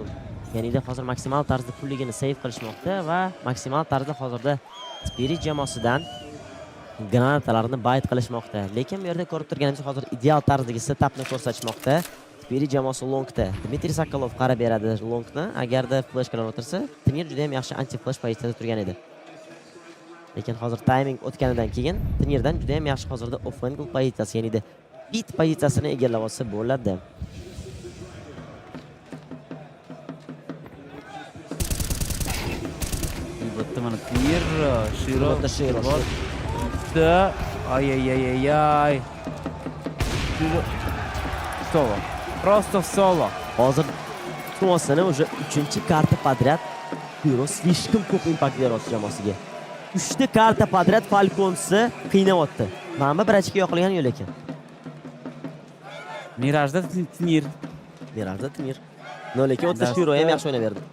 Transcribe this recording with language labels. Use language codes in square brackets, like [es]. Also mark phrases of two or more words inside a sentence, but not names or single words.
[uz] Ya'ni hozir maksimal tarzda pulligini safe qilishmoqda va maksimal tarzda hozirda Spirit jamoasidan granatalarni bayt qilishmoqda. Lekin bu yerda ko'rib turganimizdek hozir ideal tarzdagi setupni ko'rsatmoqda. Spirit jamoasi longda. Dmitriy Sokolov qarab beradi longni. Agarda flash bilan o'tirsa, Tinir juda ham yaxshi anti-flash pozitsiyada turgan edi. Lekin hozir timing o'tganidan keyin Tinirdan juda ham yaxshi hozirda off-angle pozitsiyasi, ya'ni bit pozitsiyasini egallab olsa bo'ladi. Bitta mana Tinir, Shiro. Ay. [ru] Solo. Просто solo. [uz] Hozir Tuosini уже 3-karta podrad Shiro slishkim ko'p impact beryapti jamoasiga. 3 karta podrad Falconsni qiynayapti. Mana bir ochko yo'qolgan yo'l ekan. Mirajda Tinir. No, lekin o'tda Shiro ham yaxshi o'ynab berdi.